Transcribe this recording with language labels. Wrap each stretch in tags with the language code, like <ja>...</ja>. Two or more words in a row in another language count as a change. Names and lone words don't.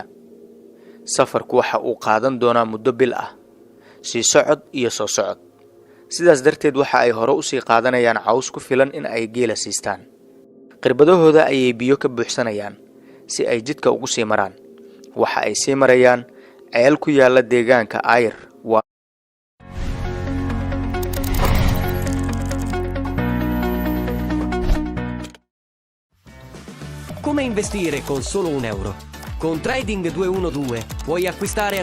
<so>safarku waxa uu qaadan doonaa muddo bil ah, sii socod iyo soo socod. sidaas darteed waxa ay hore u sii qaadanayaan caws ku filan in ay geela siistaan. qirbadahooda ayay biyo ka buuxsanayaan si ay jidka ugu sii maraan. waxa ay sii marayaan ceel ku yaala deegaanka Ayr.</so> <it>Come investire con solo €1? Con Trading 212 puoi acquistare</it>